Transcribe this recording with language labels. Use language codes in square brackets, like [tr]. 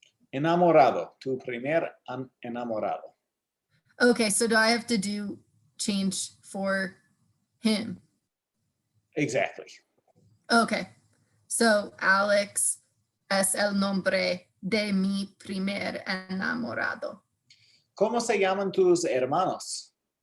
[es] Enamorado, tu primer enamorado. [en] Okay, so do I have to change for him? Exactly. [es] Okay, so Alex es el nombre de mi primer enamorado. ¿Cómo se llaman tus hermanos?